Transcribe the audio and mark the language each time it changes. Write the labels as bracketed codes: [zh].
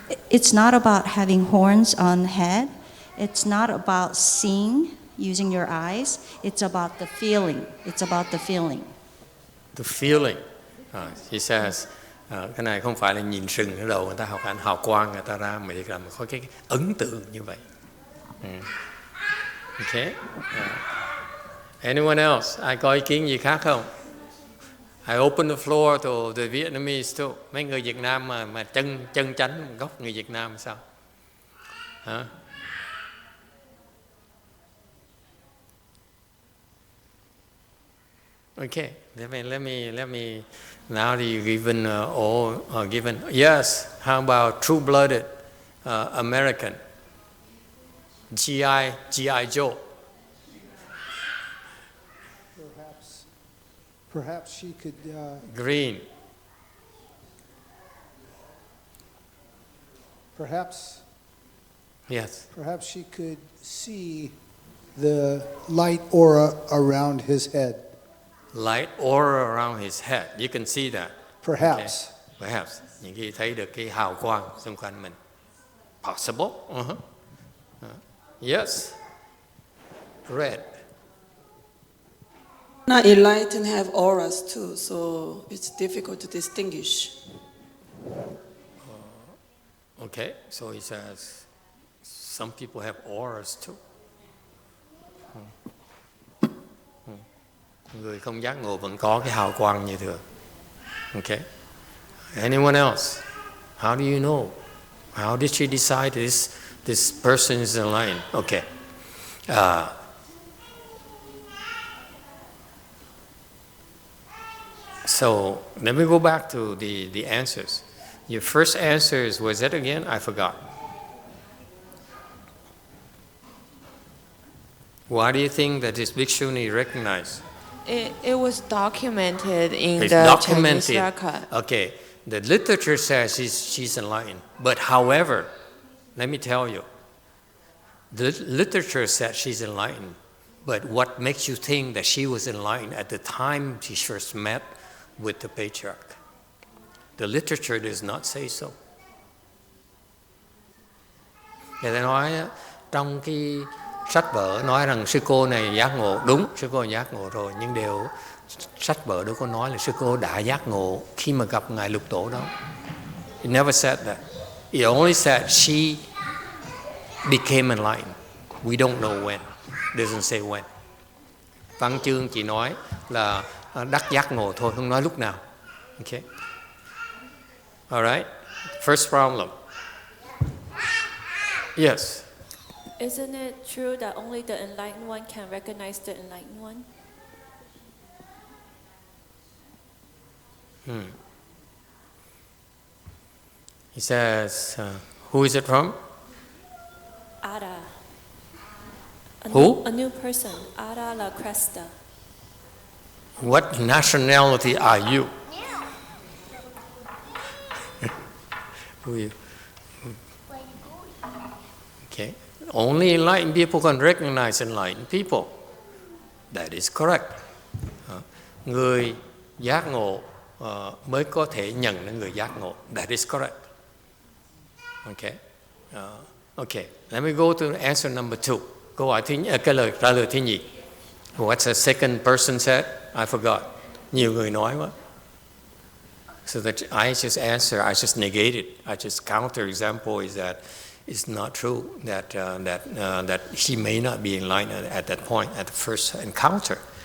[en] It's not about having horns on head. It's not about seeing using your eyes. It's about the feeling. It's about the feeling. The feeling. He says, [vi] cái này không phải là nhìn sừng ở đầu người ta học ảnh hào quang người ta ra, mà là có cái ấn tượng như vậy. [en] Okay. Anyone else? [vi] Ai có ý kiến gì khác không? [en] I open the floor to the Vietnamese too. [vi] Mấy người Việt Nam mà chân chánh gốc người Việt Nam sao? Hả? [en] Okay, let me. Now you've given given. Yes. How about true-blooded American? GI Joe. Perhaps she could. Green. Perhaps. Yes. Perhaps she could see the light aura around his head. Light aura around his head. You can see that. Perhaps. Okay. Perhaps. [vi] Những khi thấy được cái hào quang xung quanh mình. [en] Possible. Yes. Red. Not enlightened have auras too, so it's difficult to distinguish. Okay, so he says some people have auras too. [vi] Người không giác ngộ vẫn có cái hào quang như thường. [en] Okay. Anyone else? How do you know? How did she decide this person is enlightened? Okay. So let me go back to the answers. Your first answers, was that again? I forgot. Why do you think that this bhikshuni recognized? It was documented in It's the documented. Chinese record. Okay, the literature says she's enlightened. But however, let me tell you, the literature said she's enlightened. But what makes you think that she was enlightened at the time she first met with the patriarch? The literature does not say so. [vi] Người ta nói trong cái sách vở nói rằng sư cô này giác ngộ, đúng, sư cô giác ngộ rồi, nhưng điều sách vở đâu có nói là sư cô đã giác ngộ khi mà gặp ngài Lục Tổ đó. [en] It never said that. It only said she became enlightened. We don't know when. It doesn't say when. [vi] Văn chương chỉ nói là đắc giác ngộ thôi, không nói lúc nào. [en] Okay. All right. First problem. Yes. Isn't it true that only the enlightened one can recognize the enlightened one? He says, who is it from? Ada. Who? A new person. Ada La Cresta. What nationality are you? Who are you? Okay. Only enlightened people can recognize enlightened people. That is correct. [vi] Người giác ngộ mới có thể nhận là người giác ngộ. [en] That is correct. Okay. Okay. Let me go to answer number 2. [vi] Câu hỏi cái lời trả lời thứ nhì. [en] What's the second person said? I forgot. [vi] Nhiều người nói quá. [en] So that I just answer, I just negate it. I just counter example is that it's not true that he may not be enlightened at that point, at the first encounter.